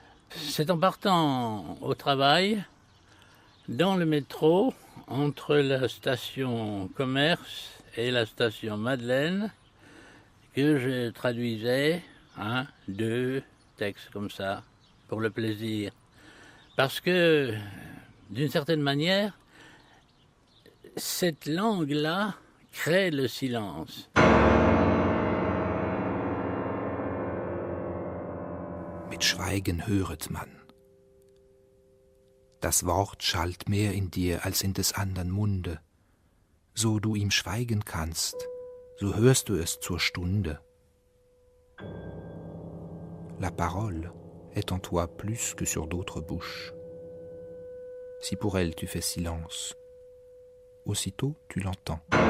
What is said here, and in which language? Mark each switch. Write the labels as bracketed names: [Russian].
[French] C'est en partant au travail, dans le métro, entre la station Commerce et la station Madeleine, que je traduisais 1, 2 textes comme ça, pour le plaisir. Parce que, d'une certaine manière, cette langue-là crée le silence. [German] Mit Schweigen höret man. Das Wort schallt mehr in dir als in des andern Munde. So du ihm schweigen kannst, so hörst du es zur Stunde. [French] La parole est en toi plus que sur d'autres bouches. Si pour elle tu fais silence, aussitôt tu l'entends.